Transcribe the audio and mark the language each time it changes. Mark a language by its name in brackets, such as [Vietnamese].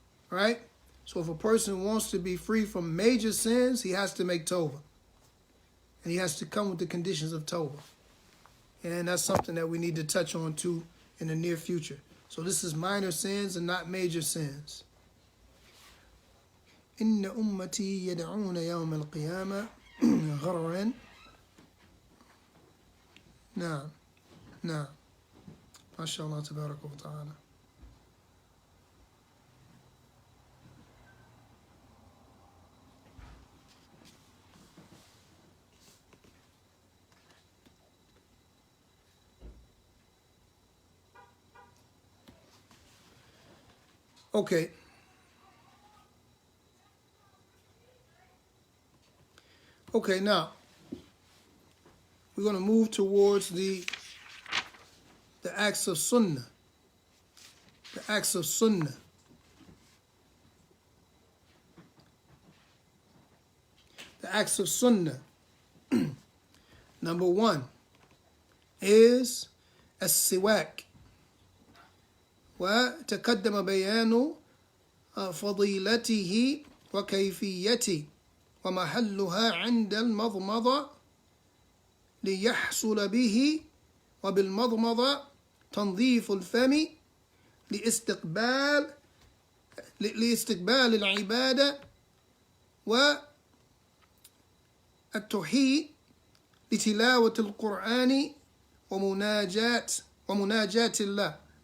[English] Right? So if a person wants to be free from major sins, he has to make tawbah. And he has to come with the conditions of tawbah. And that's something that we need to touch on too in the near future. So this is minor sins and not major sins. [Arabic] إن أمتي يدعون يوم القيامة غررا. نعم. نعم. ما شاء الله تبارك وتعالى. [English] Okay. Okay, now we're going to move towards the acts of sunnah. The acts of sunnah. The acts of sunnah. Number one is السواك. [Arabic] وتقدم بيان فضيلته وكيفيته ومحلها عند المضمضة ليحصل به وبالمضمضة تنظيف الفم لاستقبال العبادة والتوحيد لتلاوة القرآن ومناجاة الله.